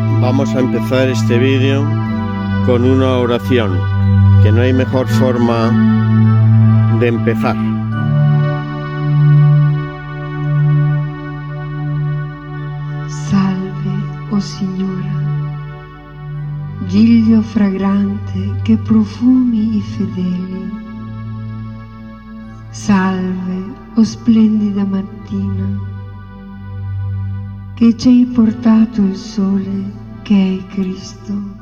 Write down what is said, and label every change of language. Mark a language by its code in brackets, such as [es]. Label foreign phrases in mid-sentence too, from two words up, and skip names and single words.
[es] Vamos a empezar este vídeo con una oración, que no hay mejor forma de empezar. [it] Salve, o Signora, giglio fragrante che profumi i fedeli. Salve, o splendida mattina, che ci hai portato il sole che è Cristo.